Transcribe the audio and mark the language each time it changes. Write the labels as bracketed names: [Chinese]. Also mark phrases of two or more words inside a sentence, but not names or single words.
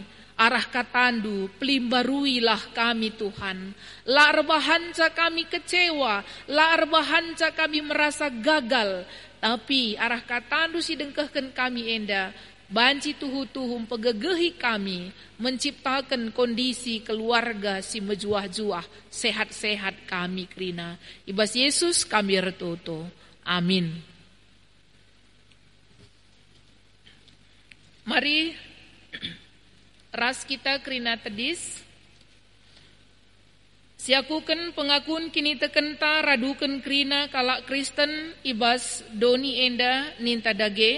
[Batak Karo] Arah katandu pelimbaruilah kami Tuhan. La arbahanca kami kecewa. La arbahanca kami [Indonesian] merasa gagal. [Batak Karo] Tapi arah katandu si dengkehkan kami enda. Banci tuhu-tuhum pegegehi kami. [Indonesian] Menciptakan kondisi keluarga [Batak Karo] si mejuah-juah. Sehat-sehat kami kerina. Ibas Yesus kami retoto. Amin. Mari ras kita kerina tedis. Siakuken pengakun kini tekenta raduken kerina kalak Kristen ibas doni enda ninta dage.